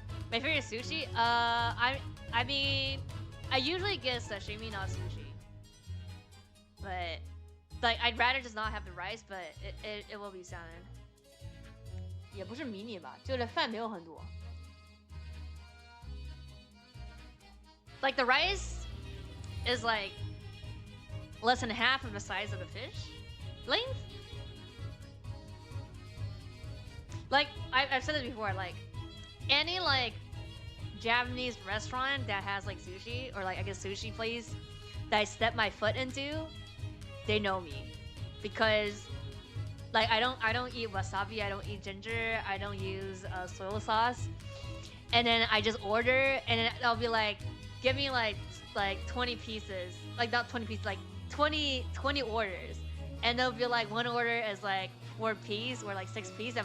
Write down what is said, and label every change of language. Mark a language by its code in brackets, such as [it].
[en] My favorite sushi? I mean, I usually get sashimi, not sushi. but like I'd rather just not have the rice, but it will be salmon. [zh] 也不是迷你吧，就是饭没有很多。 [en] Like the rice is like less than half of the size of the fish length. Like I've said this before, like any like Japanese restaurant that has like sushi or like I guess sushi place that I step my foot into, they know me because like I don't eat wasabi, I don't eat ginger, I don't use soy sauce, and then I just order and then I'll be like, give me like 20 pieces, like not 20 pieces, like 20 orders, and they'll be like one order is like 4 piece or like 6 piece.